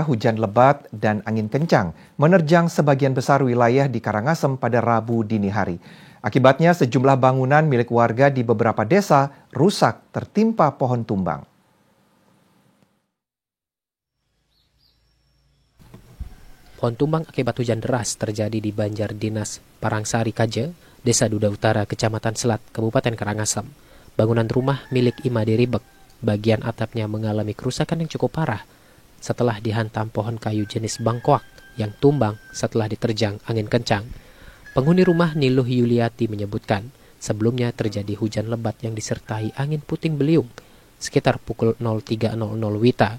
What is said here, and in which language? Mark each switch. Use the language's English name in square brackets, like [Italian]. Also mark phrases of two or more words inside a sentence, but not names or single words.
[Indonesian] Hujan lebat dan angin kencang menerjang sebagian besar wilayah di Karangasem pada Rabu dini hari. Akibatnya sejumlah bangunan milik warga di beberapa desa rusak tertimpa pohon tumbang. Pohon tumbang akibat hujan deras terjadi di Banjar Dinas Parangsari Kaje, Desa Duda Utara, Kecamatan Selat, Kabupaten Karangasem. Bangunan rumah milik Imade Ribek, bagian atapnya mengalami kerusakan yang cukup parah setelah dihantam pohon kayu jenis bangkoak yang tumbang setelah diterjang angin kencang. Penghuni rumah Niluh Yuliati menyebutkan, sebelumnya terjadi hujan lebat yang disertai angin puting beliung sekitar pukul 03.00 WITA.